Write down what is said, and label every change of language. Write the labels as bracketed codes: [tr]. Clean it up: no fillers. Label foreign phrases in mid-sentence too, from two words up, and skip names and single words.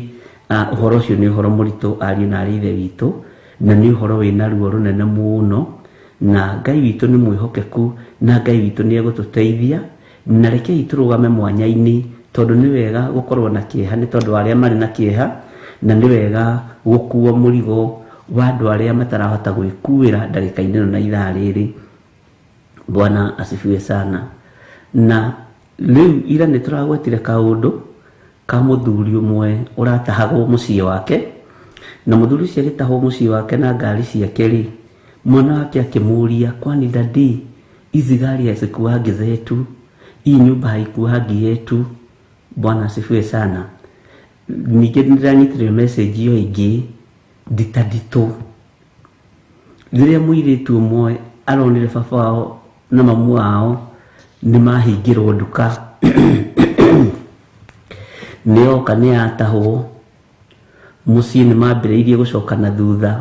[ki] Ũhoro ũcio nĩ ũhoro mũritũ ariũ na arĩ ithe witũ, na nĩ ũhoro wĩna ruo rũnene mũno, na Ngai witũ nĩ mwĩhokeku, na Ngai witũ nĩ egũtũteithia, na rekei tũrũgame mwanya-inĩ, tondũ nĩ wega gũkorwo na kĩeha nĩ tondũ arĩa marĩ na kĩeha, na nĩ wega gũkuo mũrigo wa andũ arĩa matarahota gwĩkuĩra ndagĩka-inĩ na ithaa rĩrĩ. [sw] Bwana asifiwe sana. [ki] Na rĩu ira nĩ tũragwetire kaũndũ ka mũthuri ũmwe ũratahagwo mũciĩ wake, na mũthuri ũcio agĩtahwo mũciĩ wake na ngari ciake rĩ, mwana wake akĩmũria, [sw] kwani dadi, hizi gari hazikuwagi zetu, hii nyumba haikuwagi yetu? Bwana asifiwe sana. [ki] Ningĩ nĩndĩranyitire message ĩyo ĩngĩ nditũ. Rĩrĩa mũirĩtu ũmwe aronire [sw] baba wao na mamu wao [ki] nĩ mahingĩrwo nduka nĩoka nĩatahwo mũciĩ nĩmambĩrĩirie gũcoka na thutha